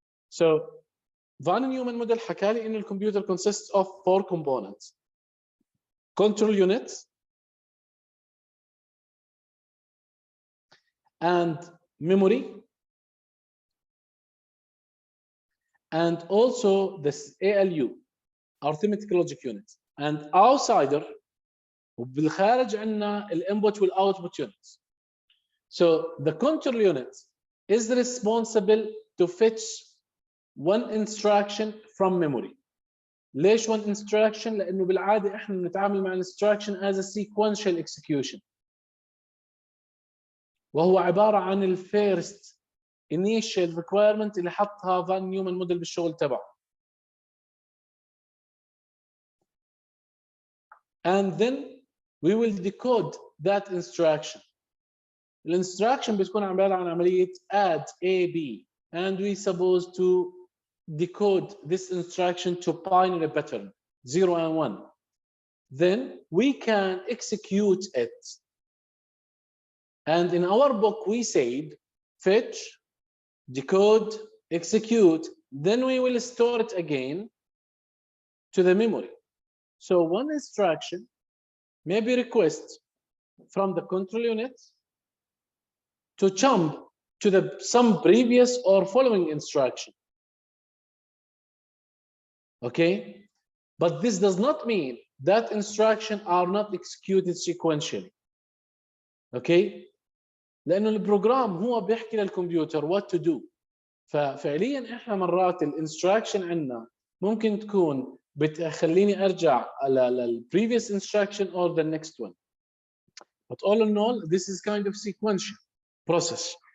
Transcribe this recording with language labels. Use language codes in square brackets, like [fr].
[en] So Van Neumann model [ar] حكى لي إن الكمبيوتر [en] consists of 4 components: control units and memory, and also this ALU, arithmetic logic unit, and outsider [ar] وبالخارج عندنا الانبوت والاوتبوت [en] units. So the control unit is responsible to fetch one instruction from memory. [ar] ليش one instruction؟ لأنه بالعادة إحنا بنتعامل مع instruction [en] as a sequential execution، [ar] وهو عبارة عن الفيرست [en] initial requirement [ar] اللي حطها فان نيومان موديل بالشغل تبعه. [en] And then we will decode that instruction. [ar] الانستراكشن بتكون عبارة عن عملية [en] add A B, and we supposed to decode this instruction to binary pattern 0 and 1. Then we can execute it. And in our book we said fetch, decode, execute, then we will store it again to the memory. So one instruction may be request from the control unit to jump to some previous or following instruction. Okay, but this does not mean that instructions are not executed sequentially. [ar] Okay, لأنه البروجرام هو بيحكي للكمبيوتر [en] what to do. [ar] ففعليا احنا مرات الانستراكشن عندنا ممكن تكون بتخليني ارجع لل [en] previous instruction or the next one. But all in all, this is kind of sequential process.